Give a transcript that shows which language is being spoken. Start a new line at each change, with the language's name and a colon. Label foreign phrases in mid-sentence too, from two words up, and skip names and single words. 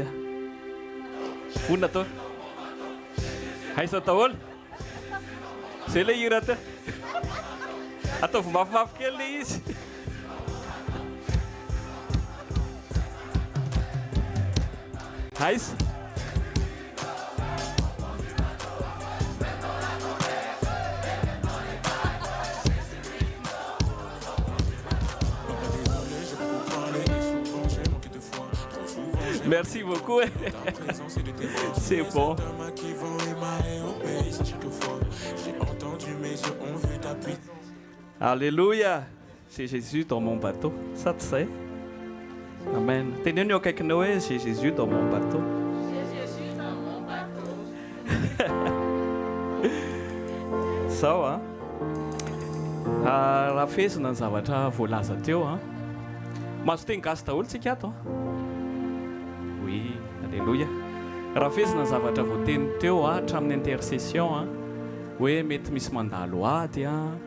Malagasy: Vonona to. Haisa taol. Zay le hira te. Ataovy mafimafy kely le izy.
French: aiza merci beaucoup. C'est bon. Alléluia. C'est Jésus dans mon bateau. Ça tu sais. Amen. Tenez-nous avec Noé, c'est Jésus dans mon bateau. C'est Jésus dans mon bateau. Sawa.
Malagasy: Raha fesina ny zavatra voalaza teo a. Mahazo teny gasy daholo tsika ato.
French: Oui, alléluia.
Malagasy: Raha fesina ny zavatra voateny teo a hatramin'ny intercession a hoe mety misy mandalo ady a.